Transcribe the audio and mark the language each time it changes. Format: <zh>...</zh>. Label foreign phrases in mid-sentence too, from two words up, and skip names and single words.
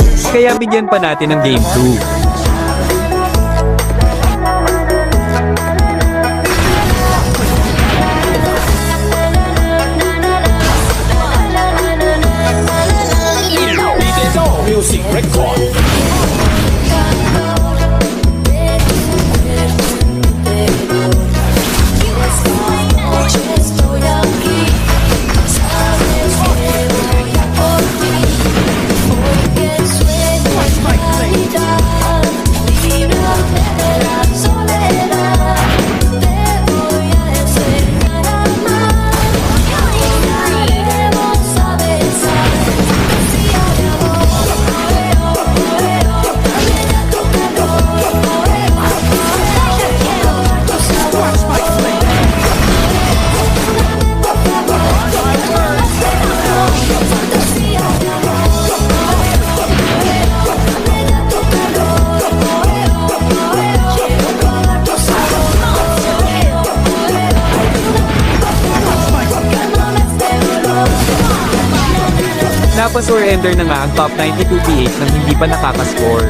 <tl>Kaya bigyan pa natin ng Game 2.</tl> <en>Music Record.</en> <es>Estoy aquí, sabes que voy a por ti, porque sueño realidad, líbrame de la soledad, te voy a enseñar a amar, iremos a besar, fantasía de amor, dame ya tu calor, ya quiero dar tu sabor.</es> <tl>Napa-surrender na nga ang top 92 PH nang hindi pa nakakascore.</tl>